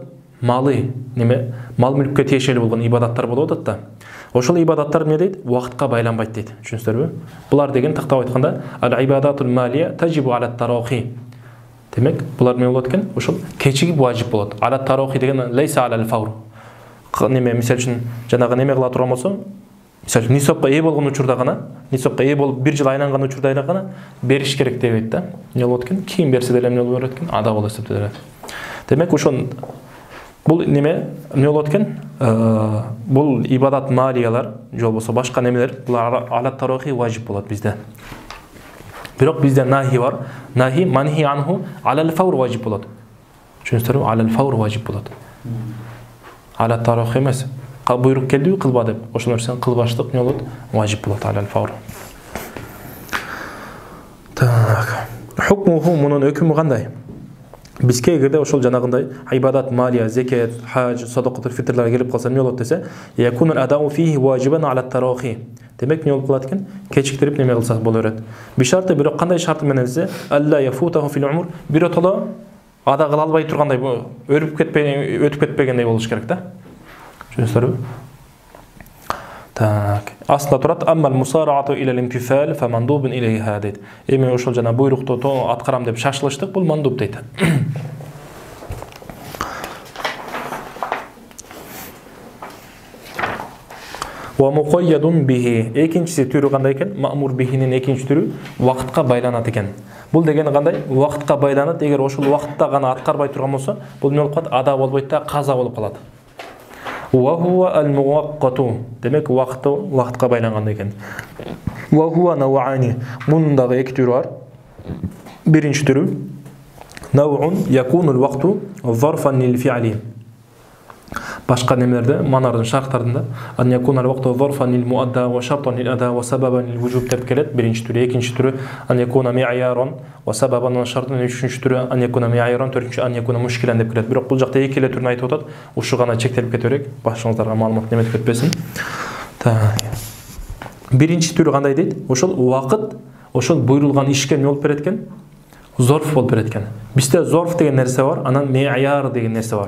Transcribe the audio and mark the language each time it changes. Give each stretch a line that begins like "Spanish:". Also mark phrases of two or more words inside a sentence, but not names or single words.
Kyrgyz: Малы, неме? Мал мүлккө тиешелүү болгон ибадаттар болуп атат да. Ошол ибадаттар эмне дейт? Убакытка байланбайт дейт. Түшүнүңүздөрбү? Булар деген тактап айтканда
Arabic: العبادة المالية تجب على التراخي.
Kyrgyz: Демек, булар эмне болот экен? Ошол кечигип важип болот.
Arabic: على التراخي деген ليس على الفور.
Kyrgyz: Неме, мисал үчүн жанагы неме кыла турган болсо, мисал үчүн нисапка ээ болгон учурда гана, нисапка ээ болуп 1 жыл айланган учурда гана бериш керек дебейт да. Эмне болот экен? Кийин берсе деле эмне болот экен? Ада болот эсептелет. Демек, ошон бул неме болот экен? Бул ибадат малиялар, же болбосо башка немелер, булар
Arabic: على التراخي
Kyrgyz: важип болот бизде. Бирок бизде нахи бар.
Arabic: نهي منهي عنه على الفور
Kyrgyz: важип болот. Түшүнүңүздөрбү?
Arabic: على الفور
Kyrgyz: важип болот. Ала тарахи эмес. Буйрук келди, кылба деп. Ошол нерсени кылбаштык эмне болот? Важип болот
Arabic: على الفور.
Kyrgyz: Так. Хукмуху мунун өкүмү кандай? Бизге эгерде ошол жанагындай ибадат, малия, закат, хаж, садакатул фитрларга келип калса эмне болот десе,
Arabic: يكون الأداء فيه واجبا على التراخي.
Kyrgyz: Демек эмне болуп калат экен? Кечиктирип неме кылса боло берет. Бишарты бирок кандай шарты менен десе,
Arabic: ألا يفوته في العمر,
Kyrgyz: биротоло ада кыла албай тургандай, өрүп кетпей, өтүп кетпегендей болуш керек да. Түшүнүңүздөрбү? Так. Аслында турат
Arabic: أما المسارعة إلى الامتثال فمندوب إليها дейт.
Kyrgyz: Эми ошол жана буйрукту аткарам деп шашылыштык, бул мандуб дейт.
Arabic: ومقيد به.
Kyrgyz: Экинчиси түрү кандай экен? Мa'mur бихинин экинчи түрү вакытка байланат экен. Бул деген кандай? Вакытка байланат. Эгер ошол вакытта гана аткарбай турган болсо, бул эмне болуп калат? Ада болбойт да, каза болуп калат.
Arabic: وهو المؤقت.
Kyrgyz: Демек вакытка байланган экен.
Arabic: وهو نوعان.
Kyrgyz: Мунун дагы эки түрү бар. Биринчи түрү
Arabic: نوع يكون الوقت ظرفا للفعل.
Kyrgyz: Башка немелерде, манардын шарттарында
Arabic: أن يكون الوقت ظرفا للمؤدى وشرطا للأداء وسببا للوجوب
Kyrgyz: деп келет. Биринчи түрү, экинчи түрү
Arabic: أن يكون معيارا وسببا وشرطا,
Kyrgyz: үчүнчү түрү
Arabic: أن يكون معيارا, төртүнчү أن يكون مشكلا
Kyrgyz: деп келет. Бирок бул жакта эки эле түрүн айтып атат. Ушу гана чектелип кете берек. Башыңыздарга маалымат неметип кетпесин. Биринчи түрү кандай дейт? Ошол убакыт, ошол буйрулган ишке эмне болуп берет экен? Зорф болуп берет экен. Бизде зорф деген нерсе бар, анан mi'yar деген нерсе бар.